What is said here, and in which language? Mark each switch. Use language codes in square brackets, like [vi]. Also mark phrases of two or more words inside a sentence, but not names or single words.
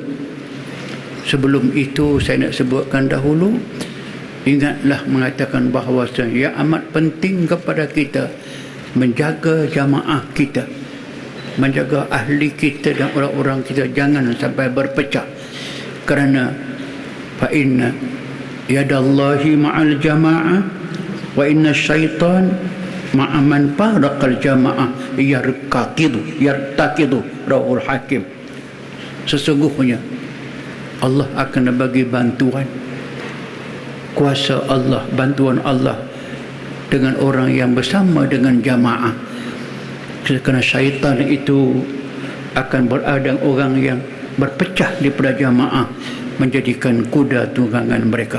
[ms] Sebelum itu saya nak sebutkan dahulu, ingatlah mengatakan bahawa yang amat penting kepada kita menjaga jamaah kita, menjaga ahli kita dan orang-orang kita jangan sampai berpecah. [ar] Kerana فإن يد الله مع الجماعة وإن الشيطان مع من فارق الجماعة يرتقد رول الحكيم. [ms] Sesungguhnya Allah akan bagi bantuan, kuasa Allah, bantuan Allah dengan orang yang bersama dengan jamaah. Kerana syaitan itu akan berada orang yang berpecah daripada jamaah, menjadikan kuda tunggangan mereka.